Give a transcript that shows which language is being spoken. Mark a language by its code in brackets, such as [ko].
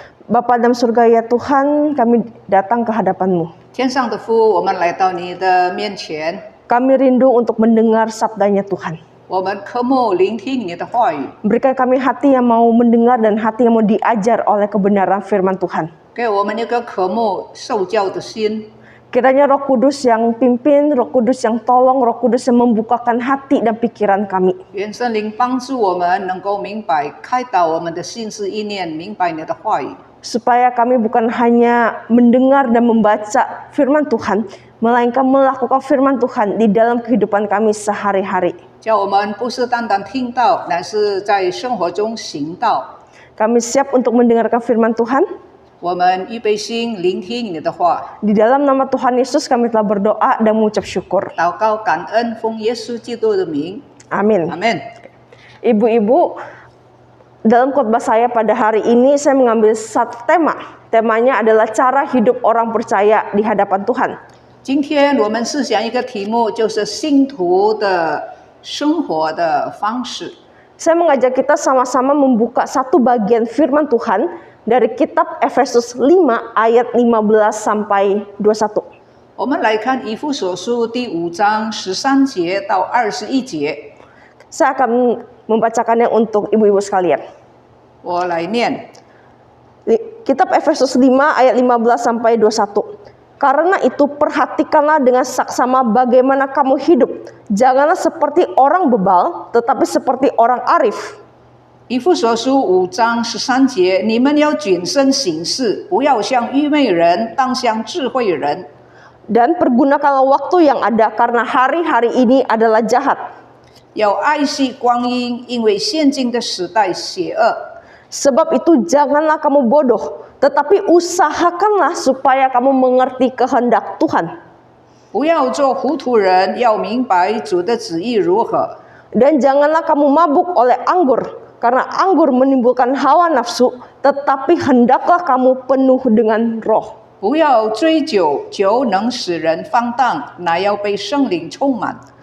[id] Bapa dalam surga ya Tuhan, kami datang ke hadapan-Mu. [zh] 天上的父，我们来到你的面前， [id] Kami rindu untuk mendengar sabdanya Tuhan. [zh] 我们渴慕聆听你的话语， [id] Berikan kami hati yang mau mendengar dan hati yang mau diajar oleh kebenaran firman Tuhan. [zh] 给我们一个渴慕受教的心。 [id] Kiranya Roh Kudus yang pimpin, Roh Kudus yang tolong, Roh Kudus yang membukakan hati dan pikiran kami. [zh] 愿圣灵帮助我们能够明白、开导我们的心思意念，明白你的话语， [id] Supaya kami bukan hanya mendengar dan membaca firman Tuhan, melainkan melakukan firman Tuhan di dalam kehidupan kami sehari-hari. [zh] 叫我们不是单单听到，乃是在生活中行道。 [id] Kami siap untuk mendengarkan firman Tuhan. [zh] 我们预备心聆听你的话， [id] Di dalam nama Tuhan Yesus kami telah berdoa dan mengucap syukur. [zh] 祷告感恩，奉耶稣基督的名， [id] Amin. [zh] 阿门。 [id] Ibu-ibu, dalam khotbah saya pada hari ini saya mengambil satu tema. Temanya adalah cara hidup orang percaya di hadapan Tuhan. [zh] 今天我们思想一个题目，就是信徒的生活的方式。 [id] Saya mengajak kita sama-sama membuka satu bagian firman Tuhan dari kitab Efesus 5 ayat 15 sampai 21. [zh] 我们来看以弗所书第5章13节到21节， [id] Saya akan membacakannya untuk ibu-ibu sekalian. [zh] 我来念。 [id] Kitab Efesus 5 ayat 15 sampai 21. Karena itu perhatikanlah dengan saksama bagaimana kamu hidup. Janganlah seperti orang bebal, tetapi seperti orang arif. [zh] 以弗所书5章13节，你们要谨慎行事，不要像愚昧人，当像智慧人。 [id] Dan pergunakanlah waktu yang ada karena hari-hari ini adalah jahat. [zh] 要爱惜光阴，因为现今的时代邪恶。 [id] Sebab itu janganlah kamu bodoh, tetapi usahakanlah supaya kamu mengerti kehendak Tuhan. [zh] 不要做糊涂人，要明白主的旨意如何。 [id] Dan janganlah kamu mabuk oleh anggur, karena anggur menimbulkan hawa nafsu, tetapi hendaklah kamu penuh dengan roh. [zh] 不要追酒，酒能使人放荡，乃要被圣灵充满。